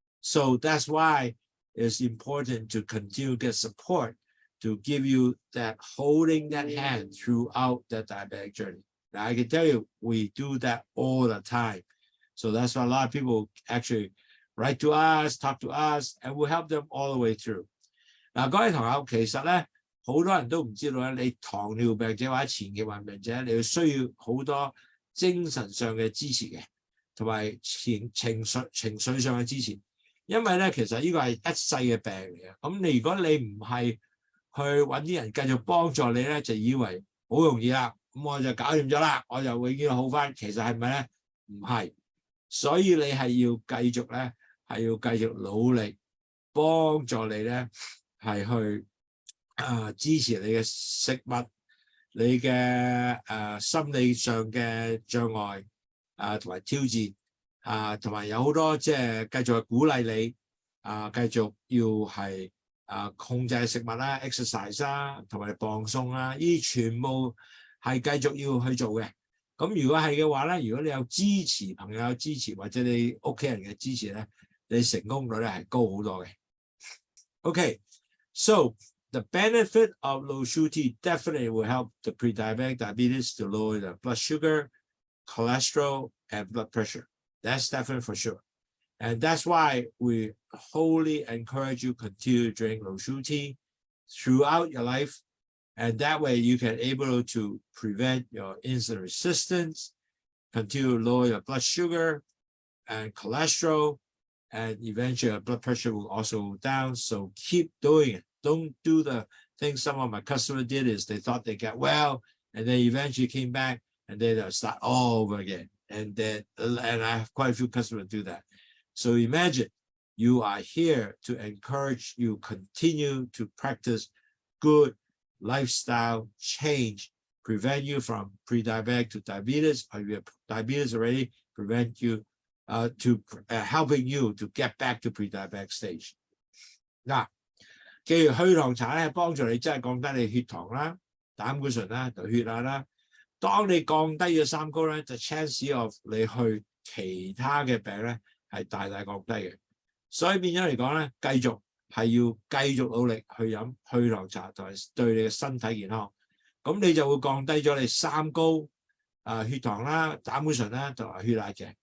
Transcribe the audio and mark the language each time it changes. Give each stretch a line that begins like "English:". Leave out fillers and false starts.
English: So that's why it's important to continue to get support to give you that holding that hand throughout that diabetic journey. Now, I can tell you, we do that all the time. So that's why a lot of people actually write to us, talk to us, and we'll help them all the way through.
Cantonese: 嗱，各位同學，其實咧，好多人都唔知道咧，你糖尿病者或者前期患病者，你要需要好多精神上嘅支持嘅，同埋情緒上嘅支持。因為咧，其實呢個係一世嘅病嚟嘅。咁如果你唔係去揾啲人繼續幫助你咧，就以為好容易啦，咁我就搞掂咗啦，我就永遠好翻。其實係咪咧？唔係，所以你係要繼續咧，係要繼續努力幫助你咧，係去支持你嘅食物，你嘅心理上嘅障礙同埋挑戰同埋有好多即係繼續係鼓勵你繼續要係控制食物啦、exercise 啦，同埋放鬆啦，呢啲全部係繼續要去做嘅。咁如果係嘅話咧，如果你有支持朋友支持或者你屋企人嘅支持咧，你成功率咧係高好多嘅。
English: Okay, so the benefit of low sugar tea definitely will help the pre-diabetic diabetes to lower the blood sugar, cholesterol, and blood pressure. That's definitely for sure. And that's why we wholly encourage you to continue to drink low sugar tea throughout your life. And that way you can able to prevent your insulin resistance, continue to lower your blood sugar and cholesterol, and eventually your blood pressure will also go down. So keep doing it. Don't do the thing some of my customers did is they thought they got well, and they eventually came back and they start all over again. And I have quite a few customers do that. So imagine you are here to encourage you continue to practice good lifestyle change, prevent you from pre-diabetic to diabetes, or you have diabetes already, prevent you helping you to get back to pre-diabetic stage.
Cantonese: 嗱，既然去糖茶咧幫助你真係降低你血糖啦、膽固醇啦、血壓啦，當你降低咗三高咧，就
English: chance of
Cantonese: 你去其他嘅病咧係大大降低嘅。所以變咗嚟講咧，繼續努力去飲去糖茶，同埋對你嘅身體健康，咁你就會降低咗你三高血糖啦、膽固醇啦同埋血壓嘅。